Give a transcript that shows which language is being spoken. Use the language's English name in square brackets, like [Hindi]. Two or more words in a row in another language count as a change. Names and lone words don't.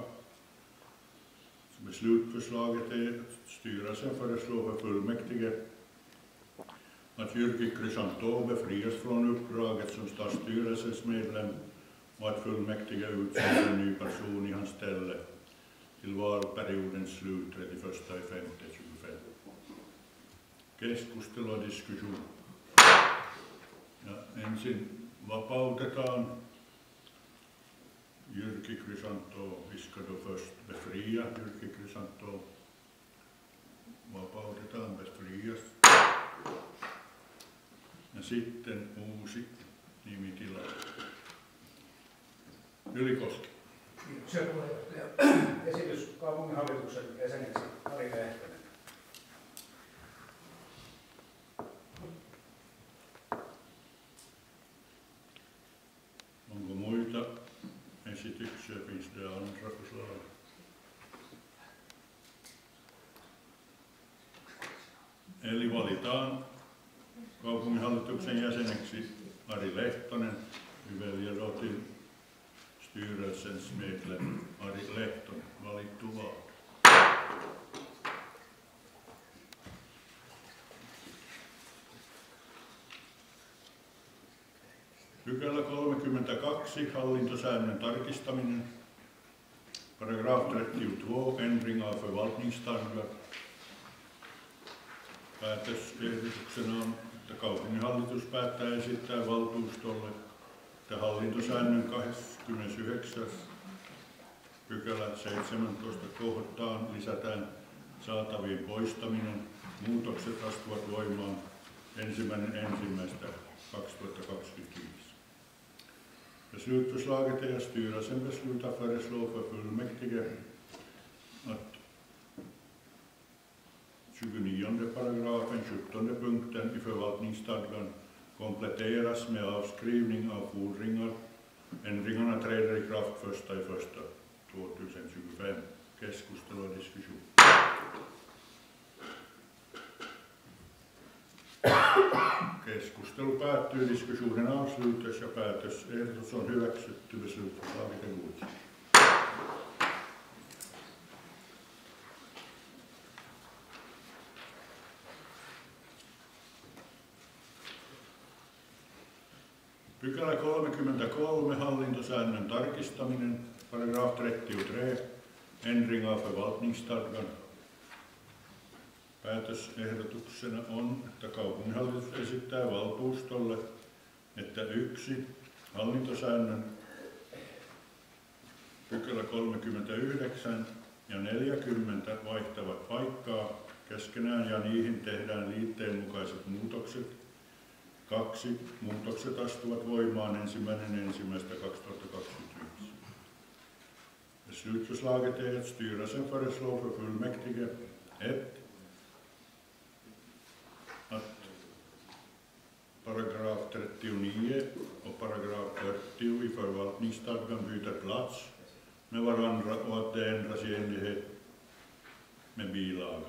[Swedish] Beslutförslaget är att styrelsen föreslår för fullmäktige att Jyrki Chrysanto befrias från uppdraget som stadsstyrelsens medlem och att fullmäktige utser en ny person i hans ställe till valperiodens slut 31.5.25. Keskustelu och diskussion. [Finnish] Ja ensin vapautetaan Jyrki Chrysanto. [Swedish] Vi ska då först befria Jyrki Chrysanto. Vapautetaan, befrias. [Finnish] Ja sitten uusi nimitila. Ylikoski. Kiitoksia puheenjohtaja. Esitys kaupunginhallituksen jäseneksi Ari Lehtonen. Onko muita esityksiä? [Swedish] Finns det andra förslag? [Finnish] Eli valitaan kaupunginhallituksen jäseneksi Ari Lehtonen. [Swedish] Vi väljer då till styrelsens medlem Ari Lehtonen. Valittu val. [Finnish] Pykälä 32. Hallintosäännön tarkistaminen. [Swedish] Paragraf 32. Ändring av förvaltningsstadga. [Finnish] Päätösehdotuksena on, että kaupunginhallitus päättää esittää valtuustolle, että hallintosäännön 29. pykälä 17 kohtaan lisätään saatavien poistaminen. Muutokset astuvat voimaan 1.1.2025. [Swedish] Beslutförslaget är att styrelsen beslutar föreslå för fullmäktige att 29 13:e punkten i förvaltningsstadgan kompletteras med avskrivning av fordringar. Ändringarna träder i kraft 1.1.2025. Keskustelu och diskussion. [Finnish] Keskustelu päättyy, [Swedish] diskussionen avslutas [Finnish] ja päätösehdotus on hyväksytty, [Swedish] beslutuslaget är godkänt. [Finnish] Pykälä 33, hallintosäännön tarkistaminen, [Swedish] paragraf 33, ändring av förvaltningsstadgan. [Finnish] Päätösehdotuksena on, että kaupunginhallitus esittää valtuustolle, että 1. Hallintosäännön pykälä 39 ja 40 vaihtavat paikkaa keskenään ja niihin tehdään liitteen mukaiset muutokset. 2. Muutokset astuvat voimaan 1.1.2025. [Swedish] Beslutsförslaget är att styrelsen föreslår för fullmäktige 1. Att paragraf 39 och paragraf 40 i förvaltningsstadgan byter plats med varandra och att det ändras i enlighet med bilagan.